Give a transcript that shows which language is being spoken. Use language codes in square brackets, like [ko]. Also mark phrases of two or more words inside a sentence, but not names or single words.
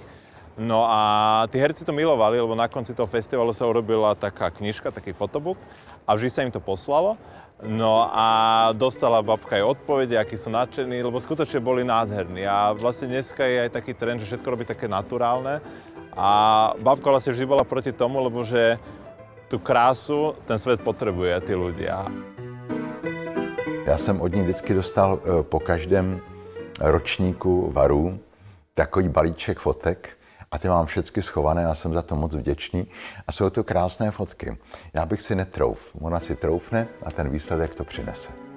[sk] No a tí herci to milovali, lebo na konci toho festivalu sa urobila taká knižka, taký fotobook a vždy sa im to poslalo. No a dostala babka aj odpovede, akí sú nadšení, lebo skutočne boli nádherní. A vlastne dneska je aj taký trend, že všetko robí také naturálne. A babka vlastne vždy bola proti tomu, lebo že tú krásu ten svet potrebuje, tí ľudia. [cs] Já jsem od ní vždycky dostal po každém ročníku Varů takový balíček fotek. A ty mám všechny schované a jsem za to moc vděčný. A jsou to krásné fotky. Já bych si netrouf. Ona si troufne a ten výsledek to přinese.